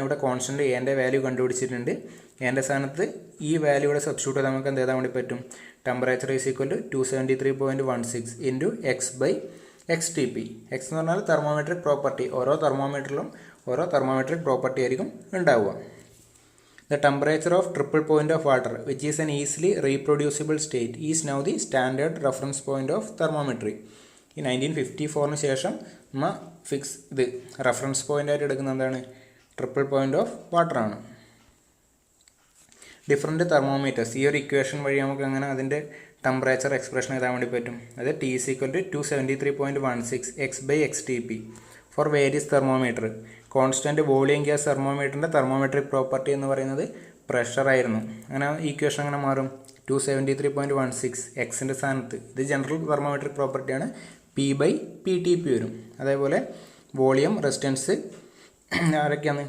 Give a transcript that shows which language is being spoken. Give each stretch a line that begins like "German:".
Malayalam: ഇവിടെ കോൺസ്റ്റൻറ്റ് എൻ്റെ വാല്യൂ കണ്ടുപിടിച്ചിട്ടുണ്ട്. എൻ്റെ സ്ഥാനത്ത് ഈ വാല്യൂ ഇവിടെ സബ്സ്റ്റിറ്റ്യൂട്ട് ചെയ്താൽ നമുക്ക് എന്ത് ചെയ്താൽ വേണ്ടി പറ്റും? Temperature is equal to 273.16 into X by X T P. X എന്ന് പറഞ്ഞാൽ തെർമോമെട്രിക് പ്രോപ്പർട്ടി. ഓരോ തെർമോമീറ്ററിലും ഓരോ തെർമോമെട്രിക് പ്രോപ്പർട്ടി ആയിരിക്കും ഉണ്ടാവുക.
English: The temperature of triple point of water, which is an easily reproducible state, is now the standard reference point of thermometry.
Malayalam: ഈ 1954 ശേഷം നമ്മൾ ഇത് റെഫറൻസ് പോയിൻ്റ് ആയിട്ട് എടുക്കുന്ന എന്താണ്? ട്രിപ്പിൾ പോയിൻ്റ് ഓഫ് വാട്ടർ ആണ്. ഡിഫറെൻറ്റ് തെർമോമീറ്റേഴ്സ്, ഈ ഒരു ഇക്വേഷൻ വഴി നമുക്ക് അങ്ങനെ അതിൻ്റെ ടെമ്പറേച്ചർ എക്സ്പ്രഷൻ എഴുതാൻ വേണ്ടി പറ്റും.
English: അത് T is equal to 273.16 x/x/T/P for various thermometer.
Malayalam: Constant volume gas തെർമോമീറ്ററിൻ്റെ തെർമോമെട്രിക് property എന്ന് പറയുന്നത് പ്രഷറായിരുന്നു. അങ്ങനെ ഈക്വേഷൻ അങ്ങനെ മാറും. 273.16 എക്സിൻ്റെ സ്ഥാനത്ത് ഇത് ജനറൽ തെർമോമെട്രിക് പ്രോപ്പർട്ടിയാണ്. P/PTP വരും. അതേപോലെ വോളിയം, റെസിസ്റ്റൻസ് ആരൊക്കെയാണ്?